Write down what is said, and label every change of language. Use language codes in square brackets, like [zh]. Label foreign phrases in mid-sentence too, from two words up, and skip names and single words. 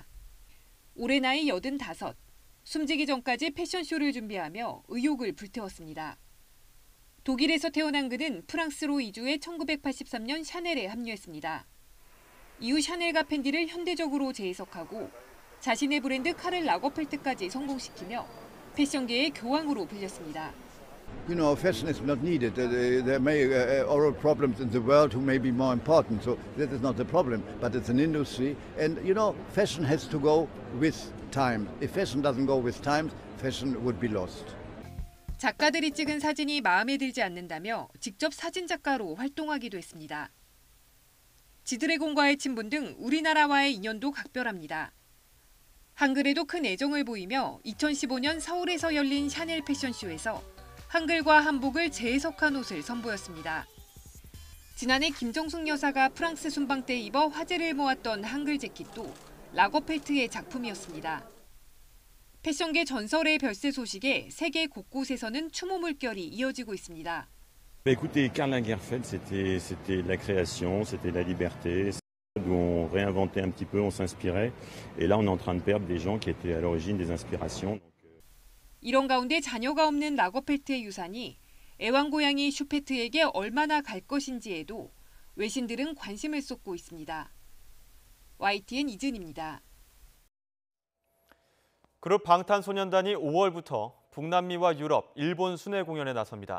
[ko] 올해 나이 85, 숨지기 전까지 패션쇼를 준비하며 의욕을 불태웠습니다. 독일에서 태어난 그는 프랑스로 이주해 1983년 샤넬에 합류했습니다. 이후 샤넬과 팬디를 현대적으로 재해석하고 자신의 브랜드 카를 라거펠트까지 성공시키며 패션계의 교황으로 불렸습니다. [en] You know, fashion is not needed. There may oral problems in the world who may be more important, so that is not the problem. But it's an industry, and you know, fashion has to go with time. If fashion doesn't go with time, fashion would be lost. [ko] 작가들이 찍은 사진이 마음에 들지 않는다며 직접 사진 작가로 활동하기도 했습니다. 지드래곤과의 친분 등 우리나라와의 인연도 각별합니다. 한글에도 큰 애정을 보이며 2015년 서울에서 열린 샤넬 패션쇼에서 한글과 한복을 재해석한 옷을 선보였습니다. 지난해 김정숙 여사가 프랑스 순방 때 입어 화제를 모았던 한글 재킷도 라거펠트의 작품이었습니다. 패션계 전설의 별세 소식에 세계 곳곳에서는 추모 물결이 이어지고 있습니다. [fr] Écoutez, Karl Lagerfeld, c'était la création, c'était la liberté, où on réinventait un petit peu, on s'inspirait. Et là, on est en train de perdre des gens qui étaient à l'origine des inspirations. [ko] 이런 가운데 자녀가 없는 라거펠트의 유산이 애완고양이 슈페트에게 얼마나 갈 것인지에도 외신들은 관심을 쏟고 있습니다. YTN 이진입니다. 그룹 방탄소년단이 5월부터 북남미와 유럽, 일본 순회 공연에 나섭니다.